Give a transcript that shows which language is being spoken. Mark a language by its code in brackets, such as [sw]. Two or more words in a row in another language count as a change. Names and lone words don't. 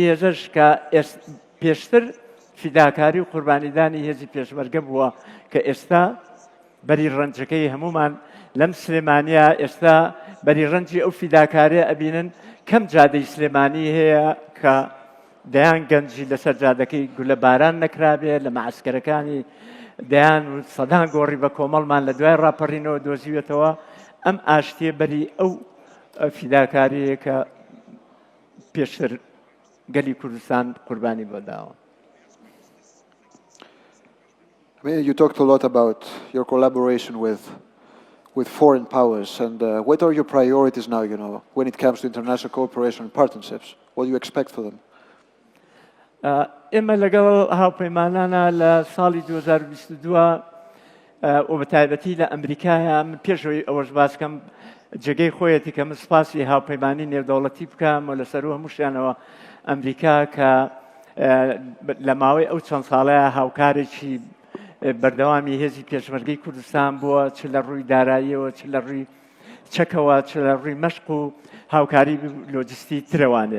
[ckb] هێزەش کە پێشتر فیداکاری و قوربانیدانی هێزی پێشمەرگە بووە کە ئێستا بەری ڕەنجەکەی هەمومان لەم سلێمانیە ئێستا بەری ڕەنجی ئەو فیداکاریە ئەبینن کەم جادەی سلێمانی هەیە کە دەیان گەنجی لەسەر جادەکەی گولە باران نەکرابێ لە مەعسکەرەکانی دەیان سەدان گۆڕی بە کۆمەڵمان لە دوای ڕاپەڕینەوە دۆزیوێتەوە. ئەم ئاشتیە بەری ئەو فیداکاریە کە پێشتر گەلی کوردستان قوربانی بۆداوە. [en] I mean, you talked a lot about your collaboration with foreign powers, and what are your priorities now, you know, when it comes to international cooperation and partnerships? What do you expect for them? [ckb] ئێمە لەگەڵ هاوپەیمانانە لە ساڵی 2022 و بەتایبەتی لە ئەمریکایە من پێشەوەی ئەوەش باسکەم جێگەی خۆیەتی کە من سپاسی هاوپەیمانی نێودەوڵەتی بکەم و لەسەر هەمووشیانەوە ئەمریکا کە لە ماوەی ئەو چەند ساڵەیە هاوکارێکی بەردەوامی هێزی پێشمەرگەی کوردستان بووە، چ لە ڕووی داراییەوە، چ لە ڕووی چەکەوە، چ لە ڕووی مەشق و هاوکاری لۆجستی ترەوانێ.